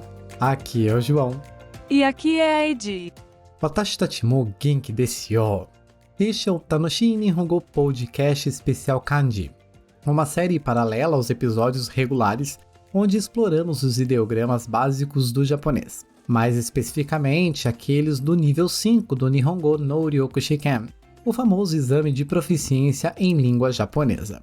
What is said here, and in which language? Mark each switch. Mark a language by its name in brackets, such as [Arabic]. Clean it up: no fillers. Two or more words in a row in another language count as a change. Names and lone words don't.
[Portuguese] Aqui é o João. E aqui é a Edi. [Japanese] 私たちも元気ですよ. [Portuguese] Este é o Tanoshi Nihongo Podcast especial Kanji, uma série paralela aos episódios regulares onde exploramos os ideogramas básicos do japonês, mais especificamente aqueles do nível 5 do Nihongo no Ryoku Shiken, o famoso exame de proficiência em língua japonesa.